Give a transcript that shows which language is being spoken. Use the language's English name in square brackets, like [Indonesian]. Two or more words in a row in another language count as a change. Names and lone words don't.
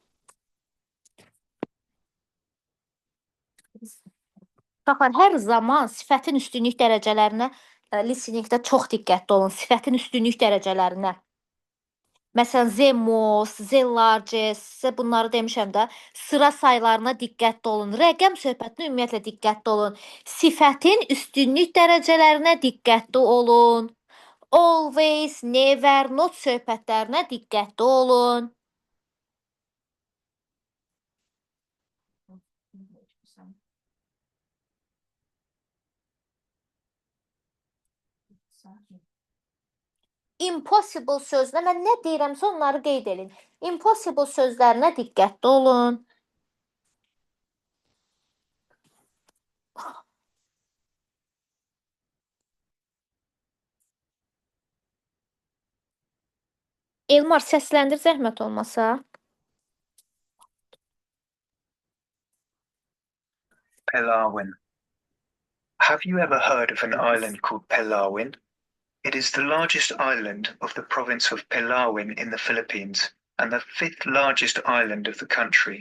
[Azerbaijani] Baxın, hər zaman sifətin üstünlük dərəcələrinə listeningdə çox diqqətli olun. Sifətin üstünlük dərəcələrinə. Məsələn, Zemos, Zellarges, sizə bunları demişəm də, sıra saylarına diqqətli olun. Rəqəm söhbətinə ümumiyyətlə diqqətli olun. Sifətin üstünlük dərəcələrinə diqqətli olun. [English] Always, never, not [Azerbaijani] söhbətlərinə diqqətli olun. Impossible sözünə mən nə deyirəmsə onları qeyd edin. Impossible sözlərinə diqqətli olun. Elmar, səsləndir zəhmət olmasa. [English] Palawan. Have you ever heard of an island called Palawan? It is the largest island of the province of Palawan in the Philippines and the 5th largest island of the country.